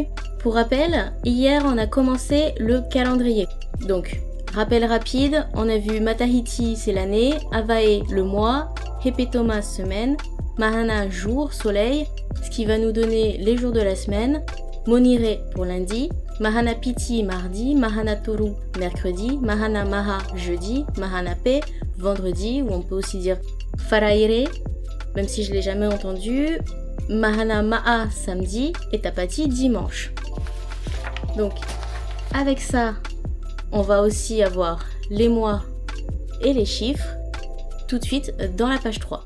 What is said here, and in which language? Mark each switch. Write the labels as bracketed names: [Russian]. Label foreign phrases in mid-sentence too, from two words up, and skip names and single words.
[French] Pour rappel, hier on a commencé le calendrier. Donc, rappel rapide, on a vu Matahiti c'est l'année, Avae le mois, Hepetoma semaine, Mahana jour, soleil, ce qui va nous donner les jours de la semaine, Monire pour lundi, [Tahitian] Mahana Piti [French] mardi, [Tahitian] Mahana Toru [French] mercredi, [Tahitian] Mahana Maha [French] jeudi, [Tahitian] Mahana Pe [French] vendredi, ou on peut aussi dire Faraire, même si je l'ai jamais entendu, [Tahitian] Mahana Ma'a [French] samedi et Tapati dimanche. Donc avec ça, on va aussi avoir les mois et les chiffres tout de suite dans la page 3.